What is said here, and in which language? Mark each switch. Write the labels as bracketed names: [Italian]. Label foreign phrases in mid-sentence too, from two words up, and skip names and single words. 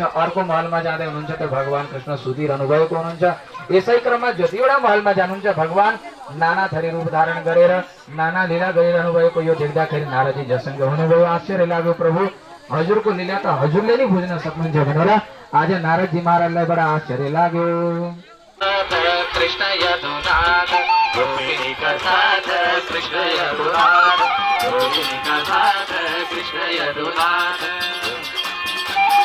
[Nepali] अर्को महलमा जाँदै हुनुहुन्छ त भगवान कृष्ण सुतिरहनु भएको हुनुहुन्छ। यसै क्रममा जतिवटा महलमा जानुहुन्छ भगवान नाना थरी रूप धारण गरेर नाना लीला गरिरहनु भएको यो देख्दाखेरि नारदजी जसँग हुनुभयो। आश्चर्य लाग्यो, प्रभु हजुरको लीला त हजुरले नै बुझ्न सक्नुहुन्छ भनेर आज नारदजी महाराजलाई बडा आश्चर्य लाग्यो। [Hindi] कृष्ण यदुनाथ गोपिनी का साथ, कृष्ण यदुनाथ गोपिनी का साथ, कृष्ण यदुनाथ।